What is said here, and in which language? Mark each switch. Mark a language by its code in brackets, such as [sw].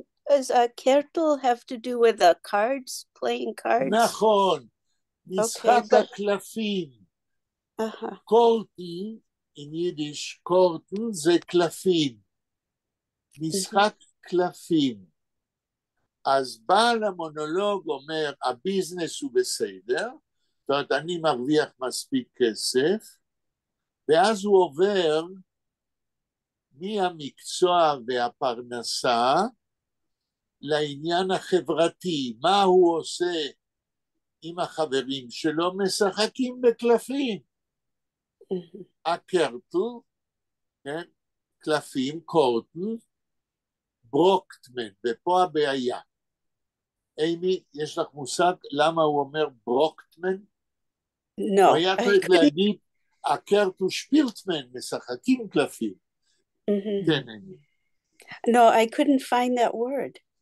[en] Does a kertel have to do with the cards, playing cards? [he] נכון. משחק הקלפים. קורטן, [en] in Yiddish, [he] קורטן זה קלפים. משחק קלפים. אז בעל המונולוג אומר, הביזנס הוא בסדר, זאת אומרת, אני מרוויח מספיק כסף, ואז הוא עובר מהמקצוע והפרנסה לעניין החברתי, מה הוא עושה עם החברים שלו, משחקים בקלפים. אקרטו, כן? קלפים, קורטן, ברוקטמן, ופה הבעיה. אימי, יש לך מושג למה הוא אומר ברוקטמן? [en] No. [he] הוא היה צריך להגיד, אקרטו שפילטמן, משחקים קלפים. כן, אימי. [en] No, I couldn't find that word.